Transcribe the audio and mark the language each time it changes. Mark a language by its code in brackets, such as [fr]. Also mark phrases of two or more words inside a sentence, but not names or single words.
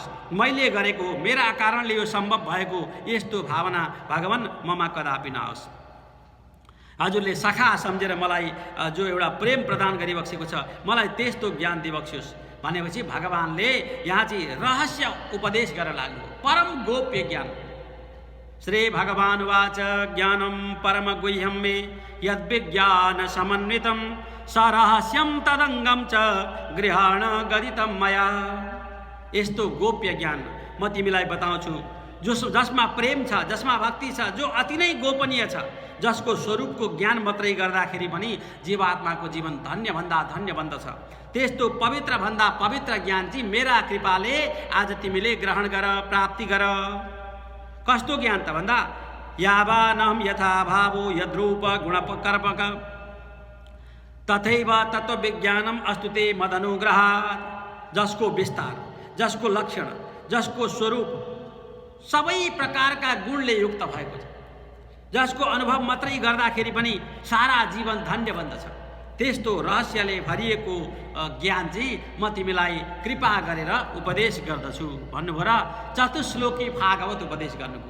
[ne] मैले गरेको मेरा कारणले यो सम्भव भएको यस्तो भावना भगवान ममा कदापि नआओस्। हजुरले सखा सम्झेर मलाई जो एउटा प्रेम प्रदान गरिबक्सेको छ, मलाई त्यस्तो ज्ञान दिबक्सियोस् भनेपछि भगवानले यहाँ चाहिँ रहस्य उपदेश गर्न लाग्नु, परम गोप्य ज्ञान। [sa] श्री भगवान वाच ज्ञानम परम गुह्यम मे यद्विज्ञान समन्वितम सरहस्यम तदंगम च गृहाण गदितम मया। [ne] यस्तो गोप्य ज्ञान म तिमीलाई बताउँछु जसमा प्रेम छ, जसमा भक्ति छ, जो अति नै गोपनीय छ, जसको स्वरूपको ज्ञान मात्रै गर्दाखेरि पनि जीवात्माको जीवन धन्यभन्दा धन्य बन्दछ। त्यस्तो पवित्र भन्दा पवित्र ज्ञान चाहिँ मेरा कृपाले आज तिमीले ग्रहण गर, प्राप्ति गर। कस्तो ज्ञान त भन्दा [sa] यावानहम यथा भावो यद्रूप गुणकर्मक तथैव तत्त्वविज्ञानम अस्तु ते मदनुग्रहात्। [ne] जसको विस्तार, जसको लक्षण, जसको स्वरूप सबै प्रकारका गुणले युक्त भएको छ, जसको अनुभव मात्रै गर्दाखेरि पनि सारा जीवन धन्य बन्दछ, त्यस्तो रहस्यले भरिएको ज्ञान चाहिँ म तिमीलाई कृपा गरेर उपदेश गर्दछु भन्नुभयो र चतुश्लोकी भागवत उपदेश गर्नुभयो।